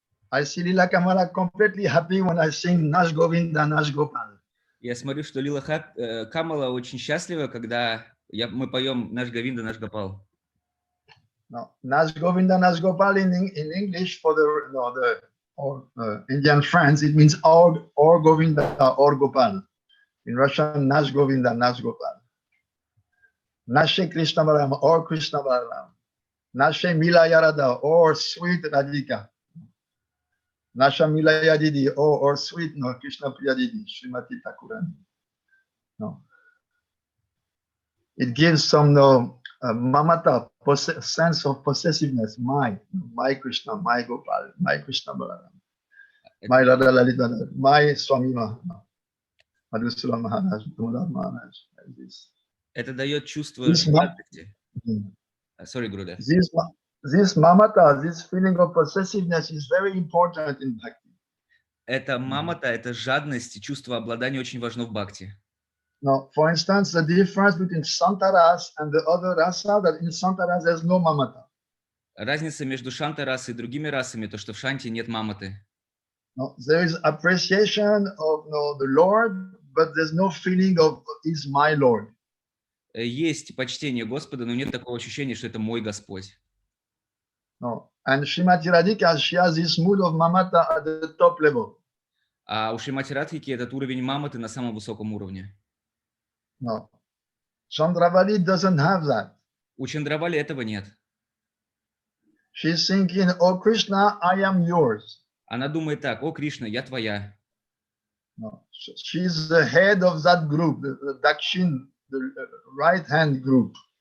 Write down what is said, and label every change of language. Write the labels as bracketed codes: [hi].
[en] I see Lila Kamala completely happy when I sing Nash Govinda, Nash Gopal. [ru] Я смотрю, что Лила Камала очень счастлива, когда мы поем Наш Говинда, Наш Гопал. [en] No, Nash Govinda, Nash Gopal in English for the Indian friends, it means or Govinda or Gopal. In Russian, Nash Govinda, Nash Gopal. Nashe Krishna Balaram or Krishna Balaram. [ru] Nashe Milaya Radha [en] or sweet Radhika. [ru] Nasha Milaya Didi [en] or sweet Krishna Priya Didi, Srimati Thakurani. No. It gives some mamata, sense of possessiveness. My Krishna, my Gopal, my Krishna Balaram, my Radha Lalita, my Swami Madhusula Maharaj, Damodar Maharaj. Like this. [ru] Это дает чувство жадности. [en] Sorry, Gurudev. This mamata, this feeling of possessiveness is very important in bhakti. [ru] Это мамата, это жадность и чувство обладания очень важно в бхакти. [en] Now, for instance, the difference between Santaras and the other rasa, that in Santaras there's no mamata. [ru] Разница между шанта-расой и другими расами, то, что в шанте нет маматы. [en] No, there is appreciation of the Lord, but there's no feeling of is my Lord. [ru] Есть почтение Господа, но нет такого ощущения, что это мой Господь. [en] No. And Srimati Radhika, she has this mood of mamata at the top level. [ru] А у Шримати Радхики этот уровень маматы на самом высоком уровне. [en] No. Chandravali doesn't have that. [ru] У Чандравали этого нет. [en] She's thinking, oh Krishna, I am yours. [ru] Она думает так: о, Кришна, я твоя. [en] No. She's the head of that group, the Dakshin, the right-hand group.